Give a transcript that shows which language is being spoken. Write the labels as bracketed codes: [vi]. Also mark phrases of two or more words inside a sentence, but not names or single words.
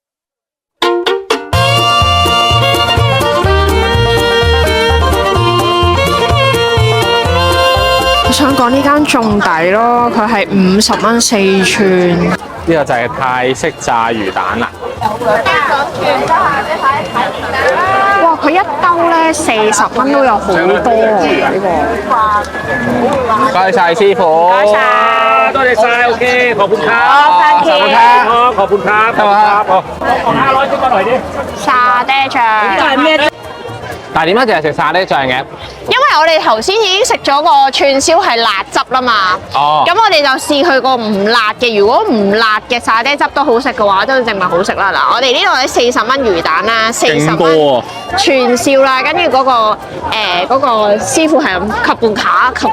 [yue] 我想講呢間仲抵咯，佢係50蚊4串。呢個就係泰式炸魚蛋啦。哇！佢一兜咧40蚊都有好多喎，呢個。唔該曬師傅。唔該曬。多謝曬 ，OK， [th] ขอบคุณครับ。 [yue] 好 ， [en] thank you。 [th] ขอบคุณครับ。 [yue] 係嘛？ ของ500先過嚟啲。沙爹醬。但係點解淨係食沙爹醬嘅？因為我哋頭先已經食咗個串燒係辣汁啦嘛。哦。咁我哋就試佢個唔辣嘅，如果唔辣嘅沙爹汁都好食嘅話，都證明好食啦。嗱，我哋呢度係40蚊魚蛋啦，40蚊串燒啦，跟住嗰個師傅係咁吸半卡。